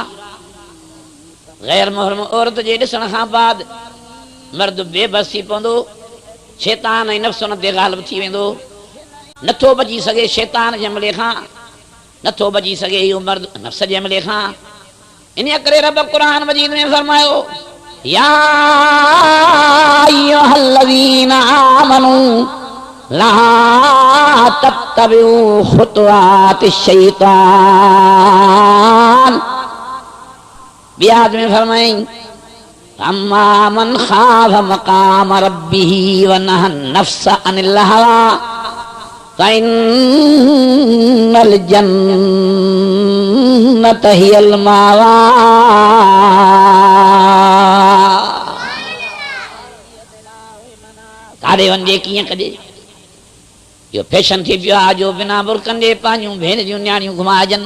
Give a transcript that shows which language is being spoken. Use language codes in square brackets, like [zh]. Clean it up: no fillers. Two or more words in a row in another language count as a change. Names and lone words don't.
[sd] गैर मुहरम औरत जे ॾिसण खां बाद मर्द बेबस थी पवंदो, शैतान ऐं नफ़्स हुन ते ग़ालिब थी वेंदो, नथो बची सघे शैतान जे हमले खां, नथो बची सघे इहो मर्द नफ़्स जे हमले खां। इन करे रब क़ुरान मजीद में फरमायो [ar] يا أيها الذين آمنوا لا تتبعوا خطوات الشيطان. [sd] बियाद में फरमाई [ar] أما من خاف مقام ربه ونهى النفس عن الهوى فإن الجنة هي المأوى. [sd] काॾे वञे कीअं कजे इहो फैशन थी पियो आहे जो बिना बुरकनि जे पंहिंजूं भेण जूं न्याणियूं घुमाइजनि।